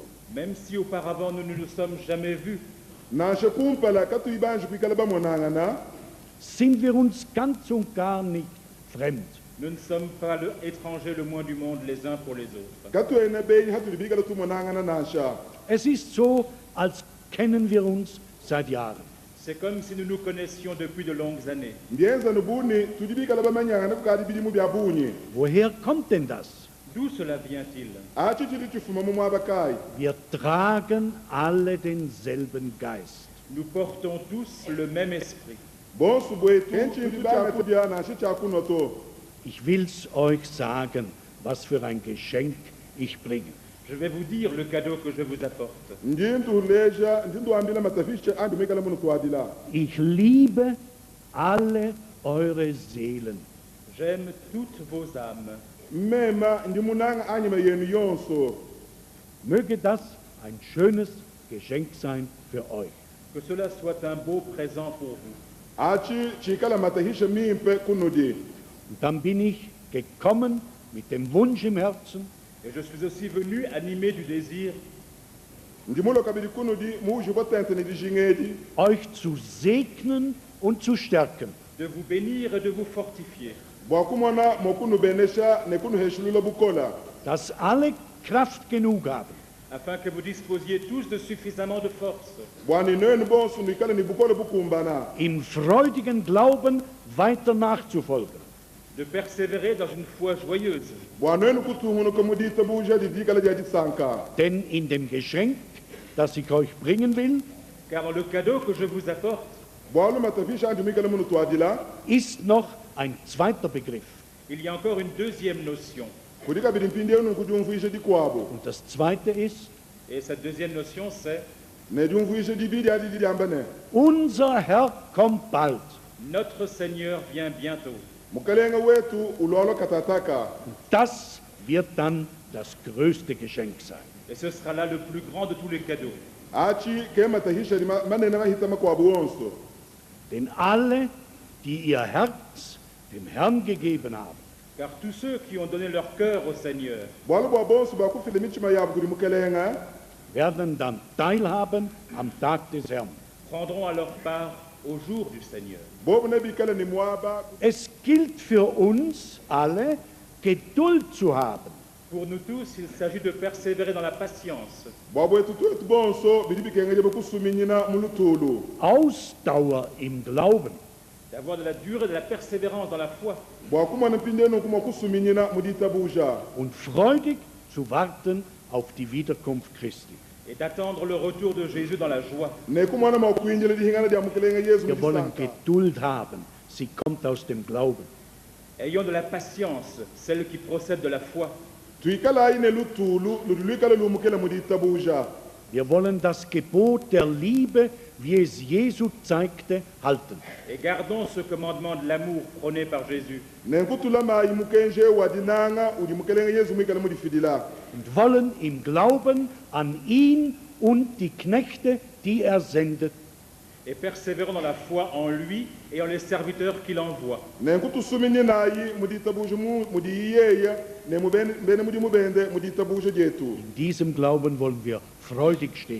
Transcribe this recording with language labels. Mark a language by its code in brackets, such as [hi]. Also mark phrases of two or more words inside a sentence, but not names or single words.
[fr] Même si auparavant nous ne nous sommes jamais vus, [de] sind wir uns ganz und gar nicht fremd. [fr] Nous ne sommes pas étrangers le moins du monde les uns pour les autres. [de] Es ist so, als kennen wir uns seit Jahren. [fr] C'est comme si nous nous connaissions depuis de longues années. [de] Woher kommt denn das? [fr] D'où cela vient-il? [de] Wir tragen alle denselben Geist. [fr] Nous portons tous le même esprit. [de] Ich will's euch sagen, was für ein Geschenk ich bringe. [fr] Je vais vous dire le cadeau que je vous apporte. [de] Ich liebe alle eure Seelen. [fr] J'aime toutes vos âmes. [de] Möge das ein schönes Geschenk sein für euch. [fr] Que cela soit un beau présent pour vous. [de] Und dann bin ich gekommen mit dem Wunsch im Herzen, [fr] Et je suis aussi venu animé du désir [de] euch zu segnen und zu stärken. [fr] de vous bénir et de vous fortifier. [de] Dass alle Kraft genug haben, [fr] Afin que vous disposiez tous de suffisamment de force [de] im freudigen Glauben weiter nachzufolgen. [fr] de persévérer dans une foi joyeuse. [de] Denn in dem Geschenk, das ich euch bringen will, [fr] Car dans le cadeau que je vous apporte, [de] ist noch ein zweiter Begriff. [fr] il y a encore une deuxième notion. [de] Und das zweite ist, [fr] Et cette deuxième notion, c'est [de] unser Herr kommt bald. [fr] notre Seigneur vient bientôt. [de] Das wird dann das größte Geschenk sein. [fr] Et ce sera là le plus grand de tous les cadeaux. [de] Denn alle, die ihr Herz dem Herrn gegeben haben, [fr] Car tous ceux qui ont donné leur cœur au Seigneur [de] werden dann teilhaben am Tag des Herrn. [fr] prendront alors part au jour du Seigneur. [de] Es gilt für uns alle, Geduld zu haben. [fr] Pour nous tous, il s'agit de persévérer dans la patience, [de] Ausdauer im Glauben. [fr] d'avoir de la durée, de la persévérance dans la foi, [de] Und freudig zu warten auf die Wiederkunft Christi. [fr] et d'attendre le retour de Jésus dans la joie. [de] Wir wollen Geduld haben. Sie kommt aus dem Glauben. [fr] Ayons de la patience, celle qui procède de la foi. [de] Wir wollen das Gebot der Liebe, wie es Jesu zeigte, halten. [fr] Et gardons ce commandement de l'amour prôné par Jésus. [de] Und wollen im Glauben an ihn und die Knechte, die er sendet, [fr] Et persévérons dans la foi en lui et en les serviteurs qu'il envoie. [de] in diesem Glauben wollen wir freudig stehen.